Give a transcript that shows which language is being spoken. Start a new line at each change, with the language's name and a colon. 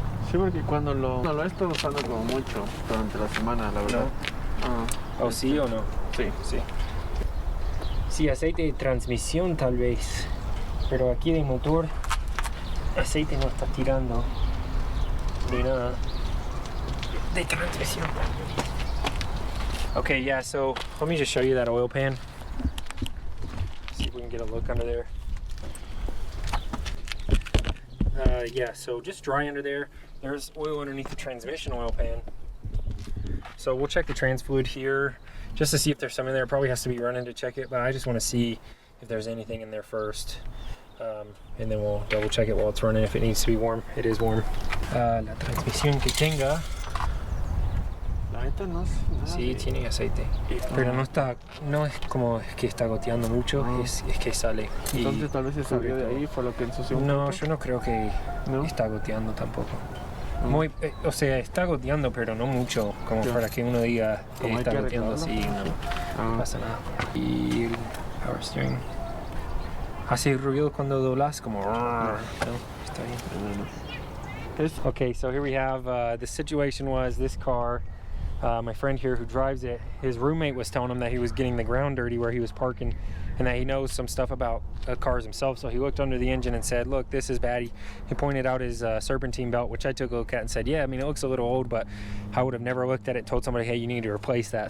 Spanish: Sí, porque cuando lo he estado usando como mucho durante la semana, la verdad. ¿O sí o no? Sí. Sí. Sí, aceite de transmisión tal vez, pero aquí de motor aceite no está tirando ni nada de transmisión.
English: Okay, yeah, so let me just show you that oil pan. See if we can get a look under there. Yeah, so just dry under there. There's oil underneath the transmission oil pan. So we'll check the trans fluid here just to see if there's some in there. It probably has to be running to check it, but I just want to see if there's anything in there first. And then we'll double check it while it's running if it needs to be warm. It is warm.
Spanish: La transmisión que tenga. La neta no es nada. Sí, tiene aceite. Pero no es como que está goteando mucho, es que sale. Entonces tal vez se salió de ahí, fue lo que ensució un No, poco. yo no creo que está goteando tampoco. Muy, o sea, está goteando, pero no mucho, como para que uno diga que está goteando así, no pasa nada. Y el power steering hace ruido cuando doblas, como no, está bien.
English: Okay, so here we have the situation was this car, my friend here who drives it, his roommate was telling him that he was getting the ground dirty where he was parking, and that he knows some stuff about cars himself. So he looked under the engine and said, look, this is bad. He pointed out his serpentine belt, which I took a look at and said, yeah, I mean, it looks a little old, but I would have never looked at it, told somebody, hey, you need to replace that.